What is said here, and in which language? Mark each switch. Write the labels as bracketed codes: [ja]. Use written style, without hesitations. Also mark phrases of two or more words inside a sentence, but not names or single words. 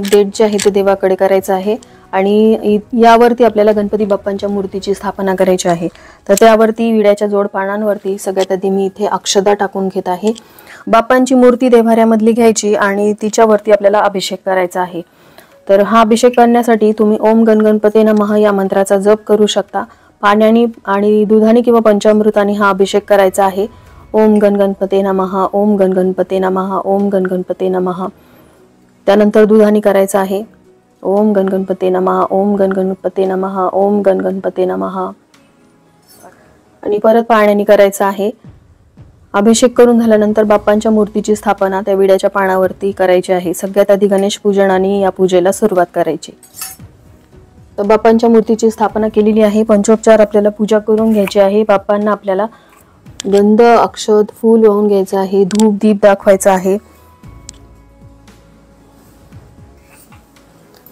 [mr] देठ जे आहे ते देवाकडे करायचं आहे आणि यावरती आपल्याला गणपती बाप्पांच्या मूर्तीची स्थापना करायची आहे। तर त्यावरती विड्याच्या जोड पानांवरती सगळ्यात आधी मी इथे अक्षदा टाकून घेत आहे। बाप्पांची मूर्ती देवाऱ्यामधली घ्यायची आणि तिच्यावरती आपल्याला अभिषेक करायचा आहे। तर हा अभिषेक करण्यासाठी तुम्ही [sa] ओम गण गणपते नमः [mr] या मंत्राचा जप करू शकता। पाण्याने आणि दुधाने किंवा पंचामृताने हा अभिषेक करायचा आहे। [sa] ओम गण गणपते नमः, ओम गण गणपते नमः, ओम गण गणपते नमः। [mr] त्यानंतर दुधाने करायचा आहे [sa] ओम गण गणपते नमः, ओम गण गणपते नमः, ओम गण गणपते नमः [mr] आणि परत पाण्याने करायचा आहे। अभिषेक करून झाल्यानंतर बाप्पांच्या मूर्तीची स्थापना त्या विड्याच्या पानावरती करायची आहे। सगळ्यात आधी गणेश पूजनाने या पूजेला सुरुवात करायची। तर बाप्पांच्या मूर्तीची स्थापना केलेली आहे। पंचोपचार आपल्याला पूजा करून घ्यायची आहे। बाप्पांना आपल्याला गंध, अक्षत, फूल वाहून घ्यायचं आहे, धूप दीप दाखवायचा आहे।